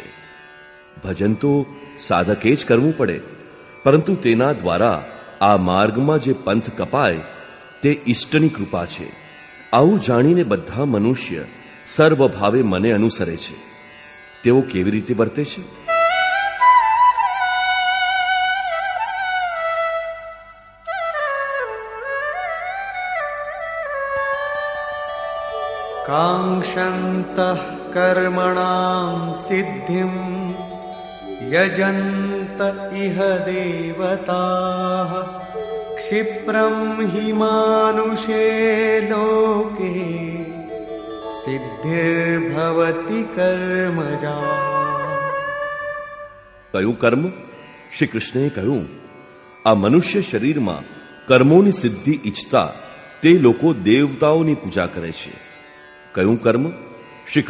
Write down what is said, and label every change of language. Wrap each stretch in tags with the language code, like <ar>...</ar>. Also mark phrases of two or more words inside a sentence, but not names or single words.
<gu>ભજન તો સાધકે જ કરવું પડે, પરંતુ તેના દ્વારા આ માર્ગમાં જે પંથ કપાય તે ઈષ્ટની કૃપા છે. આવું જાણીને બધા મનુષ્ય સર્વભાવે મને અનુસરે છે. તેઓ કેવી રીતે વર્તે છે?</gu> <sa>काङ्क्षन्तः कर्मणां सिद्धिं यजन्त इह देवताः क्षिप्रं हि मानुषे लोके सिद्धिर्भवति कर्मजा.</sa> <gu>કયું કર્મ? શ્રી કૃષ્ણએ કહ્યું, આ મનુષ્ય શરીરમાં કર્મોની સિદ્ધિ ઈચ્છતા તે લોકો દેવતાઓની પૂજા કરે છે. કયું કર્મ? શ્રી</gu>